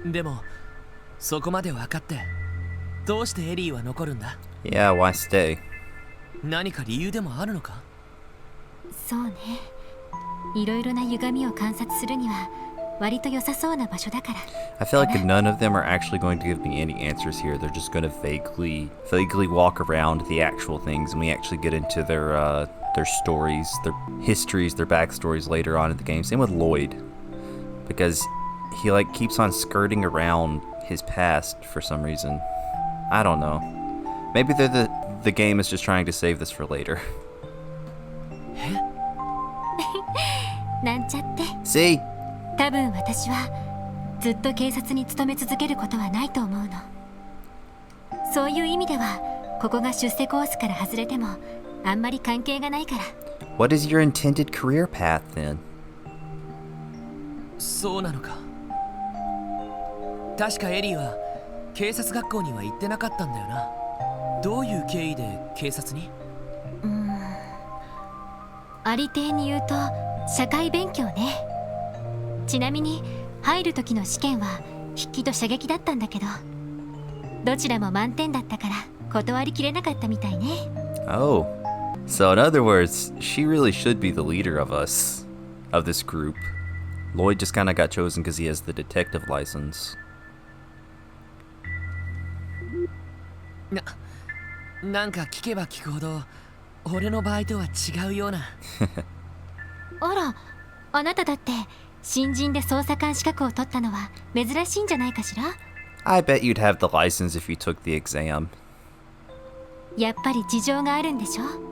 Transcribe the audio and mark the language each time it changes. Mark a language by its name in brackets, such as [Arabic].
[Japanese] でもそこまで分かってどうしてエリーは残るんだ？ [English] Yeah, why stay? [Japanese] 何か理由でもあるのか？そうね、いろいろな歪みを観察するには割と良さそうな場所だから。 [English] I feel like none of them are actually going to give me any answers here. They're just going to vaguely walk around the actual things, and we actually get into their stories, their histories, their backstories later on in the game. Same with Lloyd, because he like keeps on skirting around his past for some reason. I don't know. Maybe the game is just trying to save this for later. [Japanese] なんちゃって。 [English] See? [Japanese] 多分私はずっと警察に勤め続けることはないと思うの。そういう意味ではここが出世コースから外れてもあんまり関係がないから。 [English] What is your intended career path then? [Japanese] そうなのか。確かエリーは警察学校には行ってなかったんだよな。どういう経緯で警察に？ありていに言うと社会勉強ね。ちなみに入る時の試験は筆記と射撃だったんだけど、どちらも満点だったから断りきれなかったみたいね。 [English] Oh. So in other words, she really should be the leader of us, of this group. Lloyd just kind of got chosen because he has the detective license. [Japanese] なんか聞けば聞くほど俺の場合とは違うような。あら、あなただって新人で捜査官資格を取ったのは珍しいんじゃないかしら。 [English] I bet you'd have the license if you took the exam. [Japanese] やっぱり事情があるんでしょ。